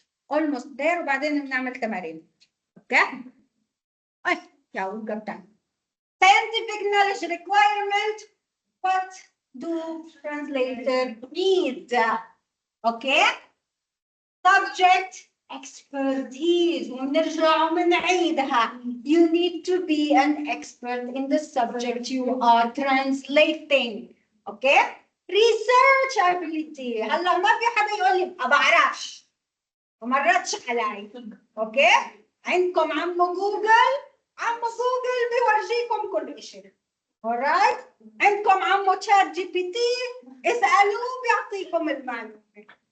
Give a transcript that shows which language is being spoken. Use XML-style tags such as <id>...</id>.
<en>Almost there</en> <ar>وبعدين بنعمل تمارين.</ar> <en>Okay?</en> <ar>أي</ar> <en>yeah, we got time. Scientific knowledge requirement. What do translators need? Okay? Subject expertise.</en> <ar>ونرجع ونعيدها.</ar> <en>You need to be an expert in the subject you are translating. Okay? Research ability.</en> <ar>هلا ما في حدا يقول لي ما بعرفش. ومرتش علي. Okay? عندكم عمو جوجل. عمو جوجل بيورجيكم كل شيء. Alright? عندكم عمو تشات جي بي تي. اسألوه بيعطيكم المعلومة.</ar>